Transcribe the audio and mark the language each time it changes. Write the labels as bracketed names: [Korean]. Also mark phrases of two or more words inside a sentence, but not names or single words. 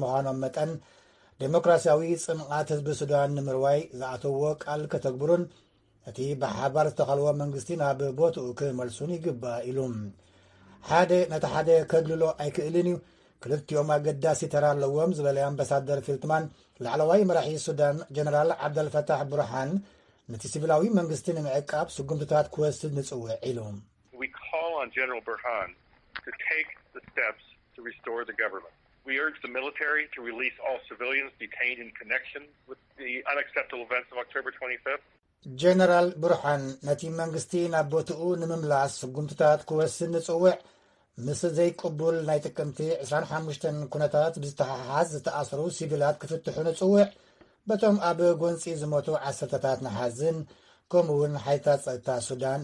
[Tigrinya] ምዃኖም መጠን ዴሞክራሲያዊ ጽምዓት ህዝቢ ሱዳን ንምርዋይ ዝኣተዎ ቃል ከተግብሩን እቲ ብሓባር ዝተኸልዎ መንግስቲ ናብ ቦትኡ ክመልሱን ይግባእ ኢሉ ሓደ ነቲ ሓደ ከድልሎ ኣይክእልን እዩ ክልቲኦም ኣገዳሲ ተራ ኣለዎም ዝበለ ኣምባሳደር ፌልትማን ላዕለዋይ መራሒ ሱዳን ጀነራል ዓብደልፈታሕ ቡርሃን ነቲ ሲቪላዊ መንግስቲ ንምዕቃብ ስጉምትታት ክወስድ ንጽውዕ ኢሎም [English] We call on General Burhan to take the steps to restore the government. We urge the military to release all civilians detained in connection with the unacceptable events of October 25th. [Tigrinya] ጀነራል ቡርሃን ነቲ መንግስቲ ናብ ቦትኡ ንምምላስ ስጉምትታት ክወስድ ንጽውዕ ምስ ዘይቅቡል ናይ ጥቅምቲ 25 ኩነታት ብዝተሓሓዝ ዝተኣሰሩ ሲቪላት ክፍትሑ ንጽውዕ በቶም ኣብ ጎንፂ ዝሞቱ ዓሰርተታት ነሓዝን ከምኡውን ሓይታት ጸጥታ ሱዳን